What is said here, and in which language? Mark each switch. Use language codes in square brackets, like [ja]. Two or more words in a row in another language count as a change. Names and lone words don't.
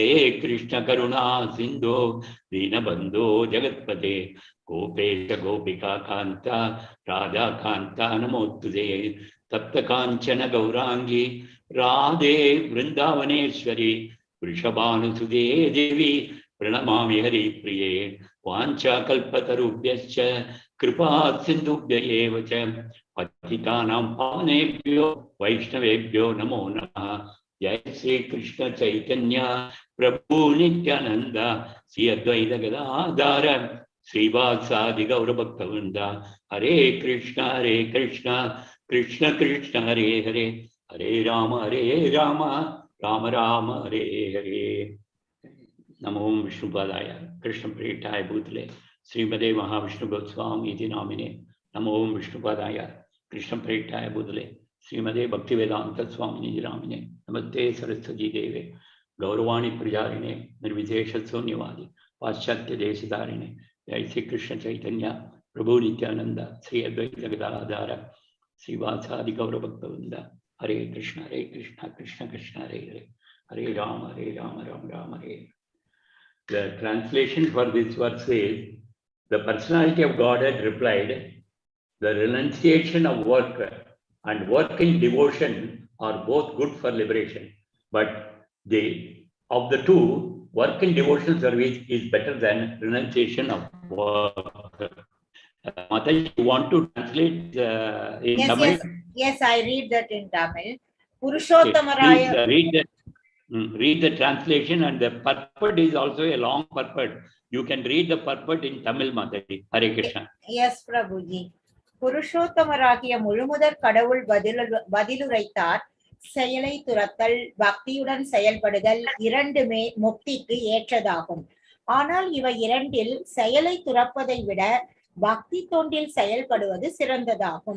[sa] कृष्ण करुण सिन्धु दीन बन्धो जगत्पते गोपेश गोपिका कान्त राधा कान्त नमोतुदे तप्त काञ्चन गौराङ्गि राधे वृन्दावनेश्वरि वृषभानुसुदे देवि प्रणमामि हरि प्रिये वाञ्छा कल्पतरुभ्यश्च कृपा सिन्धुभ्य एव च पतितानां पावनेभ्यो वैष्णवेभ्यो नमो नमः। जय श्री कृष्ण चैतन्य प्रभु नित्यानंद श्री अद्वैत गदाधर श्रीवासादि गौरभक्तवृंद। हरे कृष्ण कृष्ण कृष्ण हरे हरे, हरे राम राम राम हरे हरे। नमो विष्णुपादाय कृष्ण प्रेष्ठाय भूतले श्रीमदे महाविष्णु गोस्वामी नामिने। नमो विष्णुपादाय कृष्ण प्रेष्ठाय भूतले श्रीमदे भक्तिवेदांत स्वामिनी नामिने। नमस्ते सरस्वती देवे गौरवाणी प्रचारिणे निर्विशेष शून्यवादी पाश्चात्य देशधारिणे। जय श्री कृष्ण चैतन्य प्रभु नित्यानंद श्री अद्वैत गदाधर श्रीवासादि गौरभक्तवृंद। हरे कृष्ण कृष्ण कृष्ण हरे हरे, हरे राम राम राम हरे। [en] The translation for this verse is, the personality of Godhead replied, the renunciation of work and work in devotion are both good for liberation. But of the two, work in devotional service is better than renunciation of work. Mataji, you want to translate in Tamil? Yes, I read that in Tamil. Purushottamaraya. Please read the translation, and the purport is also a long purport. You can read the purport in Tamil, Mataji. Hare Krishna. Yes, Prabhuji. [ta] புருஷோத்தமராகிய முழுமுதற் கடவுள் பதிலுரைத்தார். செயலை துறத்தல், பக்தியுடன் செயல்படுதல் இரண்டுமே முக்திக்கு ஏற்றதாகும். ஆனால் இவை இரண்டில் செயலை துறப்பதை விட பக்தி தொண்டில் செயல்படுவது சிறந்ததாகும்.